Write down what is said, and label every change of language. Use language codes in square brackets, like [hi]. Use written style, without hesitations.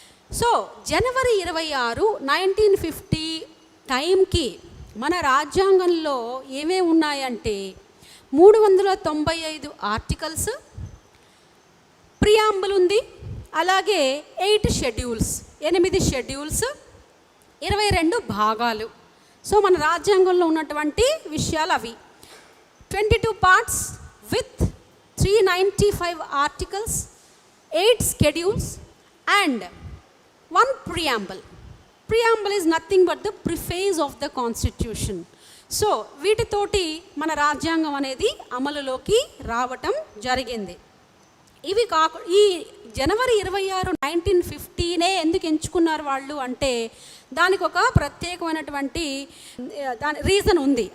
[te] So జనవరి 26, 1950 టైంకి మన రాజ్యాంగంలో ఏమేమి ఉన్నాయంటే 395 ఆర్టికల్స్, ప్రియాంబుల్ ఉంది, అలాగే 8 షెడ్యూల్స్, 8 షెడ్యూల్స్, 22 భాగాలు. సో మన రాజ్యాంగంలో ఉన్నటువంటి విషయాలు అవి. [en] 22 parts with 395 articles, 8 schedules and 1 preamble. Preamble is nothing but the preface of the constitution. [te] So వీటితోటి మన రాజ్యాంగం అనేది అమలులోకి రావటం జరిగింది. ఇవి ఈ జనవరి 26, 1950 ఎందుకు ఎంచుకున్నారు వాళ్ళు అంటే దానికి ఒక ప్రత్యేకమైనటువంటి దాని రీజన్ ఉంది.